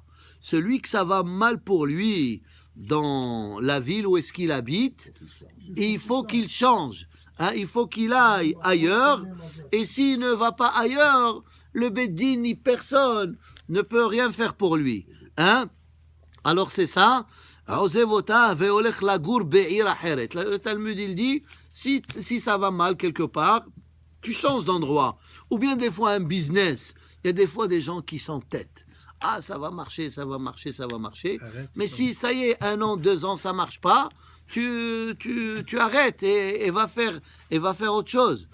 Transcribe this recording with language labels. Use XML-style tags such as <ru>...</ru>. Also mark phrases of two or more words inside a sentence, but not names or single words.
<fr>Celui que ça va mal pour lui dans la ville où est-ce qu'il habite, et il faut qu'il change. Il faut qu'il aille ailleurs. Et s'il ne va pas ailleurs, le Beddin ni personne ne peut rien faire pour lui. Alors c'est ça.</fr> <he>עוזב אותה והולך לגור בעיר אחרת.</he> <fr>Le Talmud, il dit, si ça va mal quelque part, tu changes d'endroit. Ou bien des fois un business. Il y a des fois des gens qui s'entêtent. Ah, ça va marcher, ça va marcher, ça va marcher. Arrête, Mais si ça y est, 1 an, 2 ans, ça marche pas, tu arrêtes et va faire autre chose.</fr>